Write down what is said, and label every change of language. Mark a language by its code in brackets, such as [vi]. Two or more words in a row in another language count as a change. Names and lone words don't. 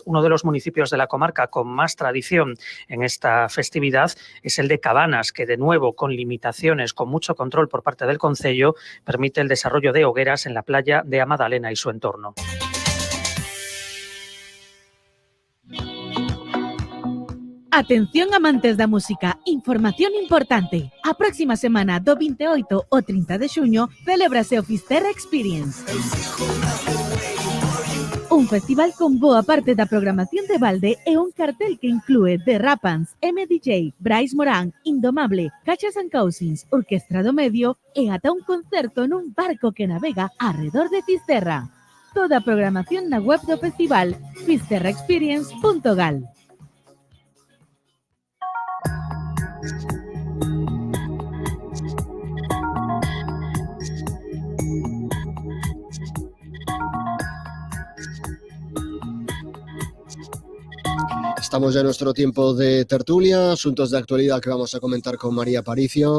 [es] Uno de los municipios de la comarca con más tradición en esta festividad es el de Cabanas, que de nuevo, con limitaciones, con mucho control por parte del Concello, permite el desarrollo de hogueras en la playa de Amadalena y su entorno. [gl] Atención amantes da música, información importante. A próxima semana do 28 ao 30 de xuño celébrase o Fisterra Experience. Un festival con boa parte da programación de balde e un cartel que inclúe The Rapans, MDJ, Bryce Morán, Indomable, Cachas and Cousins, Orquestra do Medio e ata un concerto nun barco que navega arredor de Fisterra. Toda a programación na web do festival fisterraexperience.gal. [es] Estamos ya en nuestro tiempo de tertulia, asuntos de actualidad que vamos a comentar con María Paricio.